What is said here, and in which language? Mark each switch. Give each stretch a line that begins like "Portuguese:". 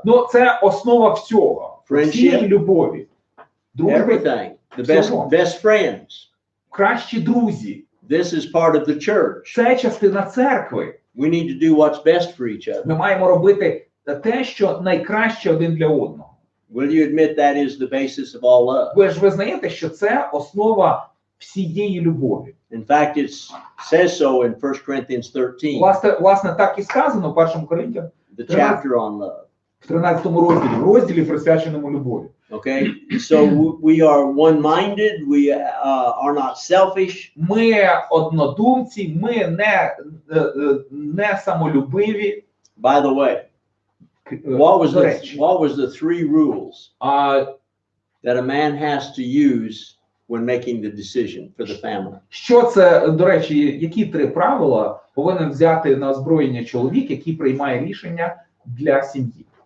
Ukrainian: Ну, це основа всього, всієї любові. Дружби,
English: Everything. The best friends.
Ukrainian: кращі друзі.
English: This is part of the church.
Ukrainian: Це частина церкви.
English: We need to do what's best for each other.
Ukrainian: Ми маємо робити те, що найкраще один для одного.
English: Will you admit that is the basis of all love?
Ukrainian: Ви ж визнаєте, що це основа всієї любові.
English: In fact, it says so in 1 Corinthians 13,
Ukrainian: Власне, так і сказано в 1 Коринтян,
English: the chapter on love.
Ukrainian: в 13 розділі, присвяченому любові.
English: Okay, so we are one-minded. We are not selfish.
Ukrainian: Ми однодумці, ми не самолюбиві.
English: By the way, what was the three rules that a man has to use when making the decision for the family?
Ukrainian: Що це, до речі, які 3 правила повинен взяти на озброєння чоловік, який приймає рішення для сім'ї?